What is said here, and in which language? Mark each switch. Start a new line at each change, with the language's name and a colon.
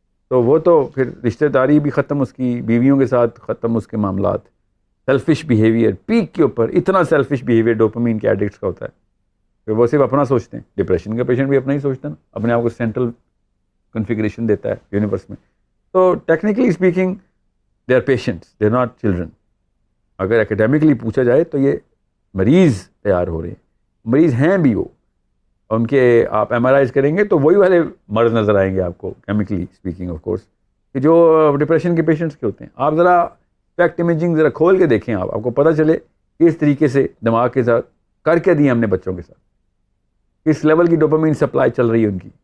Urdu: تو وہ تو پھر رشتہ داری بھی ختم, اس کی بیویوں کے ساتھ ختم, اس کے معاملات. سیلفش بیہیویئر پیک کے اوپر, اتنا سیلفش بیہیویئر ڈوپامین کے ایڈکٹس کا ہوتا ہے کہ وہ صرف اپنا سوچتے ہیں. ڈپریشن کا پیشنٹ بھی اپنا ہی سوچتا ہے نا, اپنے آپ کو سینٹرل کنفیگریشن دیتا ہے یونیورس میں.
English: تو technically speaking they are patients, they are not children.
Urdu: اگر اکیڈیمکلی پوچھا جائے تو یہ مریض تیار ہو رہے ہیں, مریض ہیں بھی وہ. ان کے آپ ایم آر آئیز کریں گے تو وہی والے مرض نظر آئیں گے آپ کو,
English: chemically speaking of course,
Urdu: کہ جو ڈپریشن کے پیشنٹس کے ہوتے ہیں. آپ ذرا فیکٹ امیجنگ ذرا کھول کے دیکھیں, آپ کو پتہ چلے کہ اس طریقے سے دماغ کے ساتھ کر کے دیے ہم نے بچوں کے ساتھ, کس لیول کی ڈوپامین سپلائی چل رہی ہے ان کی.